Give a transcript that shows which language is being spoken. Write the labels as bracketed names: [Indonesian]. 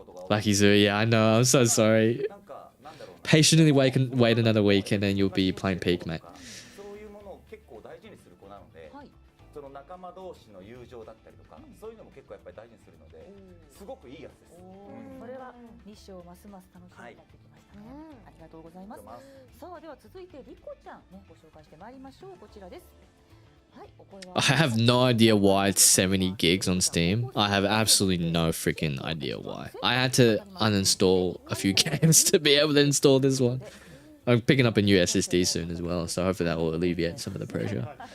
[English] Lucky Zoo, yeah, I know. I'm so sorry. Patiently wait another week, and then you'll be playing Peak, mate. [Japanese] そういうものを結構大事にする子なので、その仲間同士の友情だったりとか、そういうのも結構やっぱり大事にするので、すごくいいやつです。これは日照ますます楽しみになってきましたね。ありがとうございます。さあでは続いてリコちゃんねご紹介してまいりましょう。こちらです。 [English] I have no idea why it's 70 gigs on Steam. I have absolutely no freaking idea why. I had to uninstall a few games to be able to install this one. I'm picking up a new SSD soon as well, so hopefully that will alleviate some of the pressure.